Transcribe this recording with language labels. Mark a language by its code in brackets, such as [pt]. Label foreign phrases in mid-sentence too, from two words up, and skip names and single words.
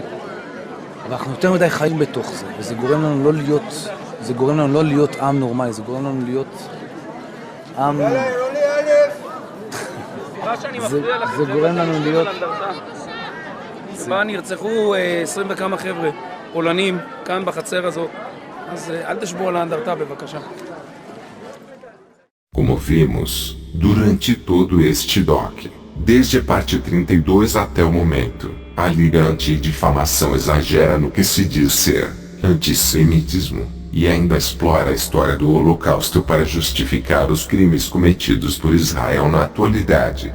[he] אבל אנחנו יותר מדי חיים בתוך זה, וזה גורם לנו לא להיות עם נורמלי, זה גורם לנו להיות עם... זה גורם לנו להיות... בה נרצחו 20 וכמה חבר'ה פולנים כאן בחצר הזאת, אז אל תשבו על האנדרטה בבקשה. [pt] Como vimos, durante todo este doc, desde a parte 32 até o momento, a Liga Anti Difamação exagera no que se diz ser antissemitismo, e ainda explora a história do holocausto para justificar os crimes cometidos por Israel na atualidade.